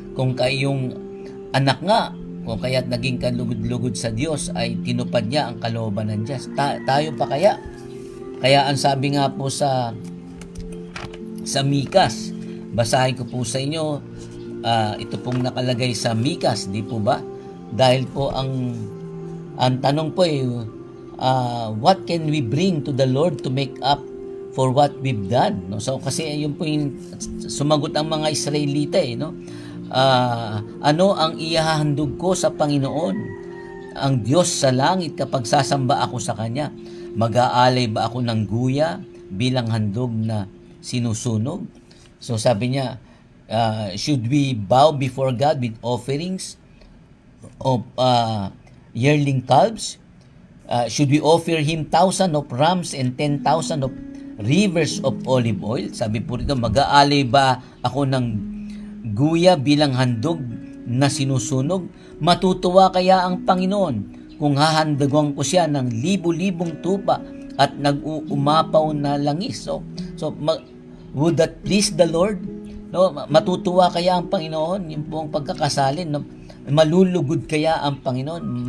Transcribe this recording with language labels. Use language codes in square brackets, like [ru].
[tl] Kung kayong anak nga, kung kaya't naging kalugod-lugod sa Diyos, ay tinupad niya ang kalooban ng Diyos. Tayo pa kaya? Kaya ang sabi nga po sa Mikas, basahin ko po sa inyo, ito pong nakalagay sa Mikas, di po ba? Dahil po ang tanong po ay, [en] what can we bring to the Lord to make up for what we've done? [tl] No? So kasi yun po yung sumagot ang mga Israelita, no? Ano ang ihahandog ko sa Panginoon, ang Diyos sa langit, kapag sasamba ako sa Kanya? Mag-aalay ba ako ng guya bilang handog na sinusunog? [en] So [tl] sabi niya, [en] should we bow before God with offerings of yearling calves? Should we offer Him 1,000 of rams and 10,000 of rivers of olive oil? [tl] Sabi po rito, mag-aalay ba ako ng guya bilang handog na sinusunog? Matutuwa kaya ang Panginoon kung hahandagan ko siya ng libu-libong tupa at nag-uumapaw na langis? [en] So would that please the Lord? [tl] No, matutuwa kaya ang Panginoon? Yung pong pagkakasalin, no? Malulugod kaya ang Panginoon?